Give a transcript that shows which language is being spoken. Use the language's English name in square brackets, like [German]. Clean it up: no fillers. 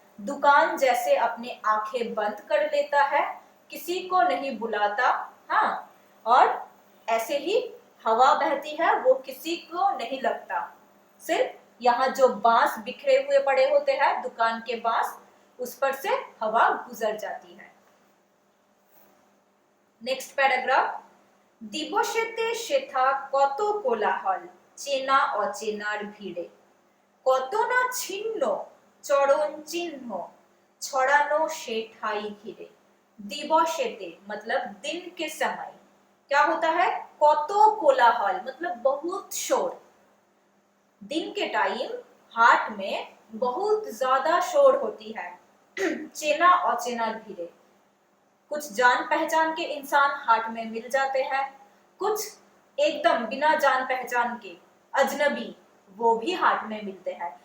[Hindi] दुकान जैसे अपने आंखें बंद कर लेता है, किसी को नहीं बुलाता। हाँ, और ऐसे ही हवा बहती है, वो किसी को नहीं लगता। सिर्फ यहाँ जो बांस बिखरे हुए पड़े होते हैं, दुकान के बांस, उस पर से हवा गुजर जाती है। Next paragraph. [Bangla] दिवसेते शेथा কত কোলাহল, চেনা অচেনার ভিড়ে, কত না ছিন্ন চরণ চিহ্ন, ছড়ানো সে ঠাই ঘিরে। [Hindi] दिवसेते मतलब दिन के समय, क्या होता है, কত कोलाहल मतलब बहुत शोर। दिन के टाइम हाट में बहुत ज्यादा शोर होती है। चेना अचेना भीड़े, कुछ जान पहचान के इंसान हाट में मिल जाते हैं, कुछ एकदम बिना जान पहचान के अजनबी, वो भी हाट में मिलते हैं।